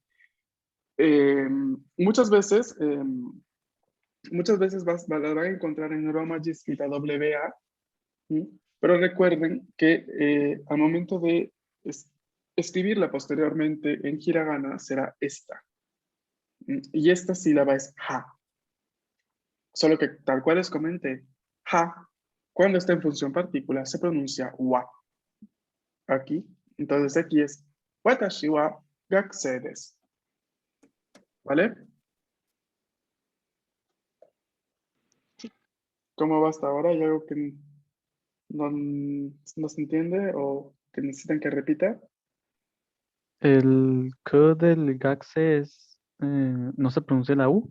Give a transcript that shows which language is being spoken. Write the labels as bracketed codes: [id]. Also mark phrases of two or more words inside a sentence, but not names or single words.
[es] Muchas veces la van a encontrar en Romaji escrita WA, pero recuerden que al momento de escribirla posteriormente en hiragana será esta. Y esta sílaba es ha. Solo que tal cual les comenté, ha, cuando está en función partícula, se pronuncia wa. Aquí. Entonces aquí es [ja] 私は学生です. [es] ¿Vale? Sí. ¿Cómo va hasta ahora? ¿Hay algo que no se entiende o que necesitan que repita? El K del Gaxe es, no se pronuncia la U.